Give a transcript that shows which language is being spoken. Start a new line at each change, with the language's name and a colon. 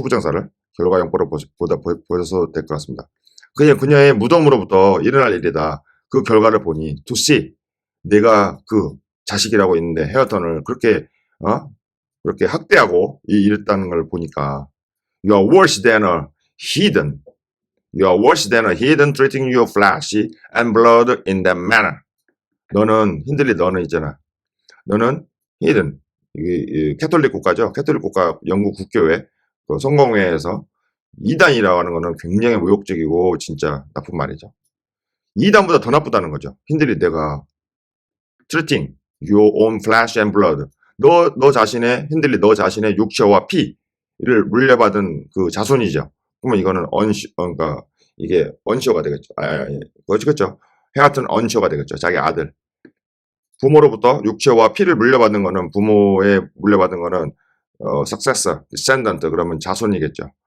Korean: 투부정사를 결과형보로 보셔도 될 것 같습니다. 그녀의 무덤으로부터 일어날 일이다. 그 결과를 보니 to see 내가 그 자식이라고 있는데 헤어턴을 그렇게 학대하고 이랬다는 걸 보니까
English: You are worse than a heathen. You are worse than a heathen treating your flesh and blood in that manner.
Korean: 너는 있잖아. 너는 heathen. 이게 캐톨릭 국가죠. 캐톨릭 국가 영국 국교회 그 성공회에서 이단이라고 하는 거는 굉장히 모욕적이고 진짜 나쁜 말이죠. 이단보다 더 나쁘다는 거죠. 내가
English: treating your own flesh and blood.
Korean: 너 자신의 육체와 피를 물려받은 그 자손이죠. 그러면 이거는 그러니까 이게 언쇼가 되겠죠. 그렇죠. 헤어튼 언쇼가 되겠죠. 자기 아들. 부모로부터 육체와 피를 물려받는 거는 물려받은 거는 successor, descendant 그러면 자손이겠죠.